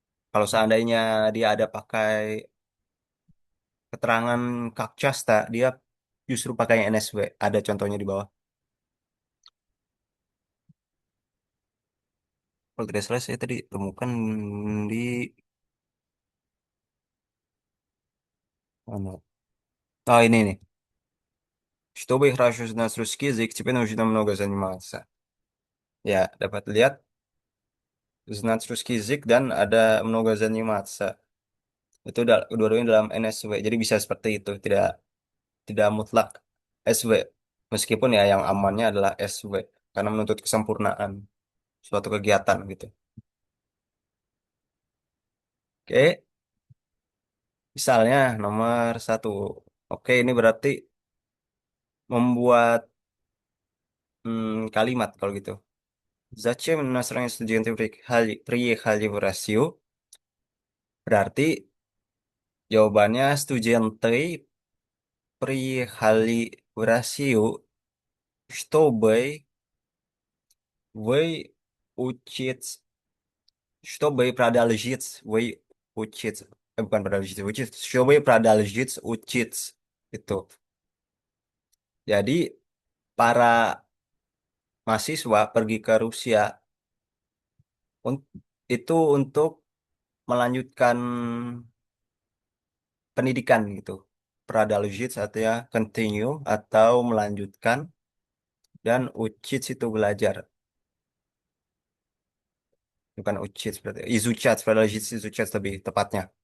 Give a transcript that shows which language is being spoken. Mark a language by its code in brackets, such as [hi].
[id] Kalau seandainya dia ada pakai keterangan Kakcasta, dia justru pakai NSW. Ada contohnya di bawah. Kalau tidak salah saya tadi temukan di mana? Oh ini nih. [ru] Чтобы хорошо знать русский язык, тебе нужно много заниматься. [id] Ya, dapat lihat [ru] знать русский язык [id] dan ada [ru] много заниматься. [id] Itu dua-duanya dalam NSW. Jadi bisa seperti itu, tidak tidak mutlak SW. Meskipun ya yang amannya adalah SW karena menuntut kesempurnaan suatu kegiatan gitu. Oke, misalnya nomor 1. Oke, ini berarti membuat kalimat kalau gitu. [ru] Zачем иностранные студенты приехали в Россию? [id] Berarti jawabannya [ru] студенты приехали в Россию, чтобы выучить, чтобы продолжить выучить. Bukan продолжить выучить, чтобы продолжить учить. [id] Itu. Jadi para mahasiswa pergi ke Rusia un- itu untuk melanjutkan pendidikan gitu. Продолжить artinya continue atau melanjutkan dan учить itu belajar. Bukan учить berarti. [ru] Изучать, продолжить изучать [id] lebih tepatnya.